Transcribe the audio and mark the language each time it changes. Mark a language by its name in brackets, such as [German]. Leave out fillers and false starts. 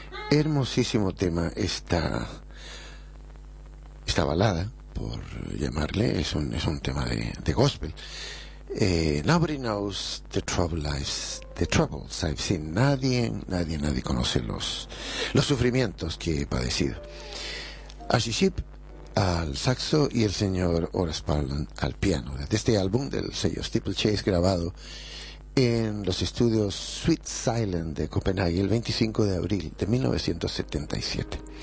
[Spanish] Hermosísimo tema esta balada, por llamarle, es un tema de gospel. [English] Nobody knows the troubles I've seen. [Spanish] Nadie conoce los sufrimientos que he padecido. Ashley Sheep al saxo y el señor Horace Parlan al piano, de este álbum del sello Steeplechase, grabado en los estudios Sweet Silent de Copenhague el 25 de abril de 1977.